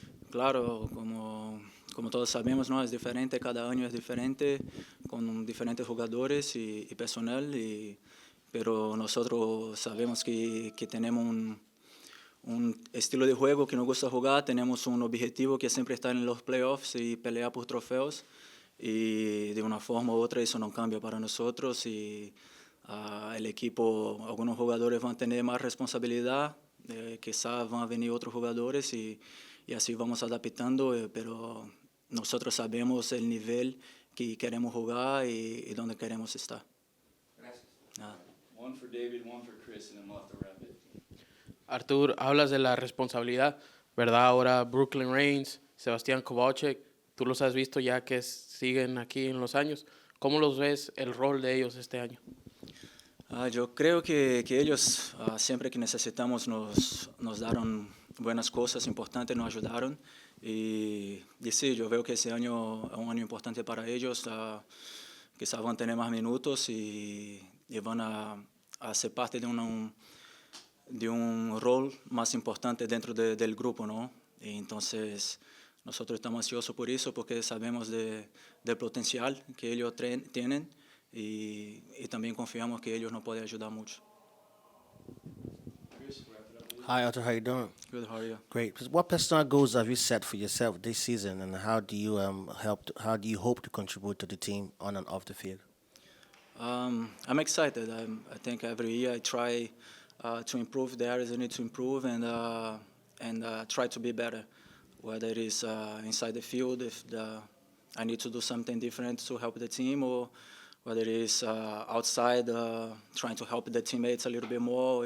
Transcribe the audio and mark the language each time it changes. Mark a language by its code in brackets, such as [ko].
[es] Claro, como todos sabemos, ¿no? Es diferente, cada año es diferente, con diferentes jugadores y personal, pero nosotros sabemos que tenemos un estilo de juego que nos gusta jugar, tenemos un objetivo que siempre está en los playoffs y pelear por trofeos, y de una forma u otra eso no cambia para nosotros, y el equipo, algunos jugadores van a tener más responsabilidad, quizás van a venir otros jugadores y así vamos adaptando, pero nosotros sabemos el nivel que queremos jugar y donde queremos estar. Gracias. [en] One for David, one for Chris, and then we'll have to wrap it. [es] Artur, hablas de la responsabilidad, ¿verdad? Ahora Brooklyn Reigns, Sebastián Kowalczyk, tú los has visto ya que siguen aquí en los años. ¿Cómo los ves el rol de ellos este año? Yo creo que ellos siempre que necesitamos nos dieron buenas cosas importantes, nos ayudaron. Y sí, yo veo que ese año es un año importante para ellos. Quizás van a tener más minutos y van a ser parte de un rol más importante dentro del grupo, ¿no? Y entonces nosotros estamos ansiosos por eso porque sabemos del potencial que ellos tienen y también confiamos que ellos nos pueden ayudar mucho. [en] Hi, Artur. How you doing? Good, how are you? Great. What personal goals have you set for yourself this season, and how do you how do you hope to contribute to the team on and off the field? I'm excited. I think every year I try to improve the areas I need to improve and try to be better, whether it is inside the field, if I need to do something different to help the team, or whether it is outside trying to help the teammates a little bit more.